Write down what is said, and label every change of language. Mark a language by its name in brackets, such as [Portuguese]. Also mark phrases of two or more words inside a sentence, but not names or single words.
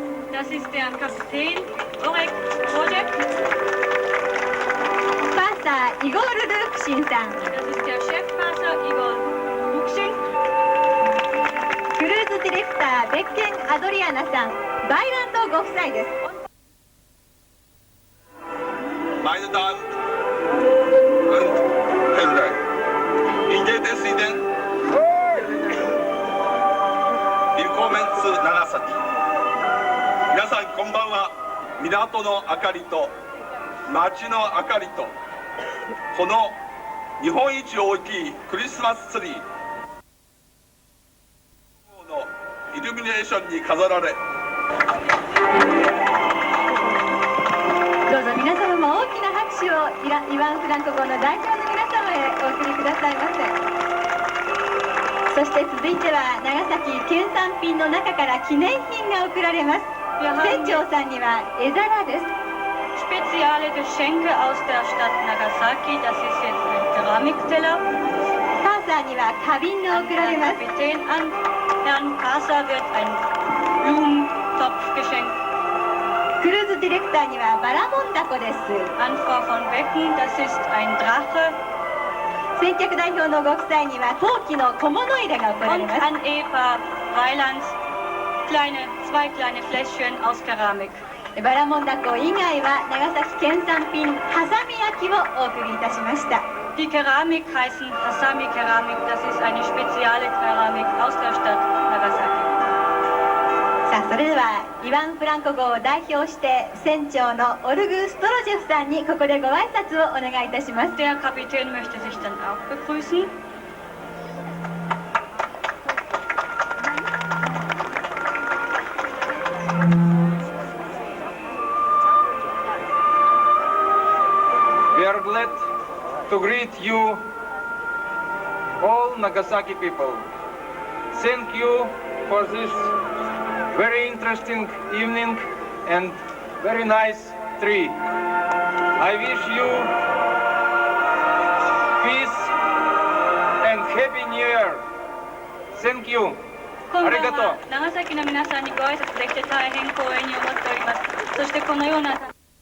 [German] Das ist der Kapitän Oleg Strojev. [Japanese] パーサーイゴール・ルークシンさん。 [German] Das ist der Chefpasser Igor Luksin. [Japanese] クルーズディレクターベッケン・アドリアナさん、バイランドご夫妻です。 [German] Meine Damen und Herren, wie geht es Ihnen? Willkommen zu Nagasaki. [Japanese] 皆さんこんばんは。港の明かりと街の明かりとこの日本一大きいクリスマスツリーのイルミネーションに飾られ、どうぞ皆様も大きな拍手をイワン・フランコ号の代表の皆様へお送りくださいませ。そして続いては長崎県産品の中から記念品が贈られます。船長さんには絵皿です。 [German] Spezielle Geschenke aus der Stadt Nagasaki. Das ist jetzt ein Keramikteller. [Japanese] パーサーには花瓶が贈られます。 [German] Kapitän an Herrn Passer wird ein Blumentopf geschenkt. [Japanese] クルーズディレクターにはバラモンダコです。 [German] An Frau von Becken, das ist ein Drache. [Japanese] 先客代表のご夫妻には陶器の小物入れが贈られ [German] Und [Japanese] ます。 [German] an Eva Weilands zwei kleine Fläschchen aus Keramik. [Japanese] バラモンダコ以外は長崎県産品ハサミ焼きをお送りいたしました。 [German] Die Keramik heißen Hasami Keramik. Das ist eine spezielle Keramik aus der Stadt Nagasaki. [Japanese] さあそれではイワン・フランコ号を代表して船長のオルグ・ストロジェフさんにここでご挨拶をお願いいたします。 [German] Der Kapitän möchte sich dann auch begrüßen. [English] We are glad to greet you, all Nagasaki people. Thank you for this very interesting evening and very nice tree. I wish you peace and happy new year. Thank you. [Japanese] 今晩ありがとう。は長崎の皆さんにご挨拶できて大変光栄に思っております。そしてこのような